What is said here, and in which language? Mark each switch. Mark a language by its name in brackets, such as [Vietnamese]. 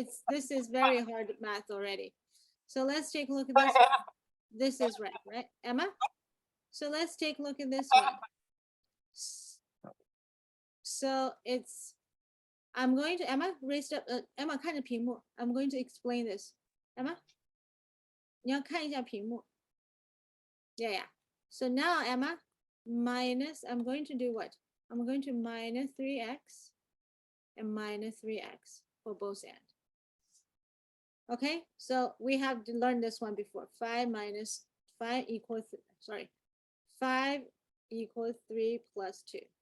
[English] This is very hard math already. So let's take a look at this. This is right, Emma? So let's take a look at this one. So it's, I'm going to, Emma, raised up, Emma [Chinese] 看着屏幕. [English] I'm going to explain this. [Chinese] Emma, 你要看一下屏幕. [English] Yeah. So now, Emma, minus, I'm going to do what? I'm going to minus 3x and minus 3x for both ends. Okay, so we have learned this one before. 5 minus 5 equals, 5 equals 3 plus 2.